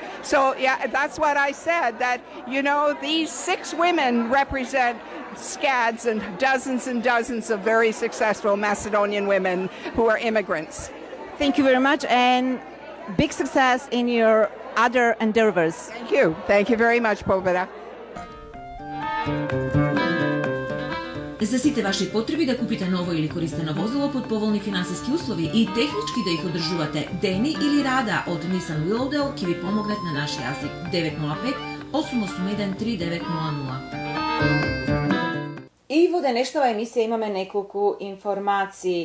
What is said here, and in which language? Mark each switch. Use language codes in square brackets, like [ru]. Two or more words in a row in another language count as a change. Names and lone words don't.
[en] So yeah, that's what I said, that, you know, these 6 women represent scads and dozens of very successful Macedonian women who are immigrants. Thank you very much, and big success in your other endeavors. Thank you. Thank you very much, Pobeda. [mk] За сите ваши потреби да купите ново или користено возило под поволни финансиски услови и технички да их одржувате дени или рада од Nissan Willowdale ќе ви помогнат на нашиот јазик 905-881-3900. И во денешнава емисија имаме неколку информации.